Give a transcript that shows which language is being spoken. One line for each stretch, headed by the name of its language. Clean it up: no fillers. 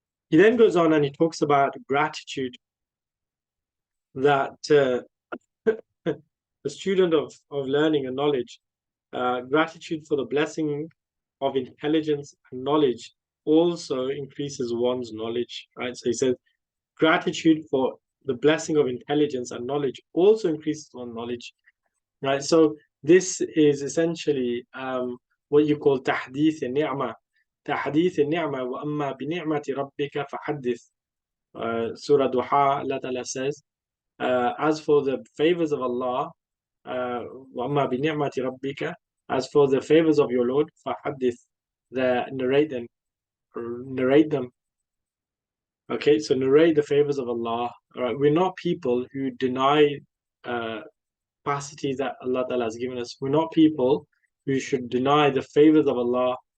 English: He then goes on and he talks about gratitude, that the student of learning and knowledge, gratitude for the blessing of intelligence and knowledge also increases one's knowledge, right? So he says, gratitude for the blessing of intelligence and knowledge also increases one's knowledge, right? So this is essentially what you call tahdith al-ni'mah.
Arabic: تحديث النعمة وأما بنعمة ربك فحدث.
English: Surah Duha, Allah Ta'ala says, as for the favors of Allah,
Arabic: وَأَمَّا بِنِعْمَةِ رَبِّكَ,
English: as for the favors of your Lord, فَحَدِّثْ, narrate them. Okay, so narrate the favors of Allah. All right, we're not people who deny capacities that Allah Ta'ala has given us. We're not people who should deny the favors of Allah.